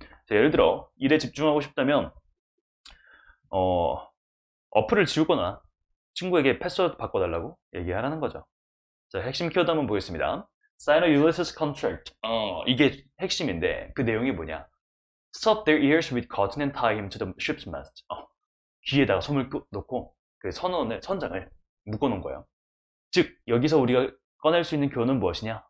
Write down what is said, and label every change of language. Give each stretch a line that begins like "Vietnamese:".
Korean: 자, 예를 들어 일에 집중하고 싶다면 어플을 지우거나 친구에게 패스워드 바꿔달라고 얘기하라는 거죠. 자, 핵심 키워드 한번 보겠습니다.
English: Sign a Ulysses contract.
Korean: 이게 핵심인데 그 내용이 뭐냐?
English: Stop their ears with cotton and tie him to the ship's mast.
Korean: 귀에다가 솜을 놓고 그 선장을 묶어놓은 거예요. 즉 여기서 우리가 꺼낼 수 있는 교훈은 무엇이냐?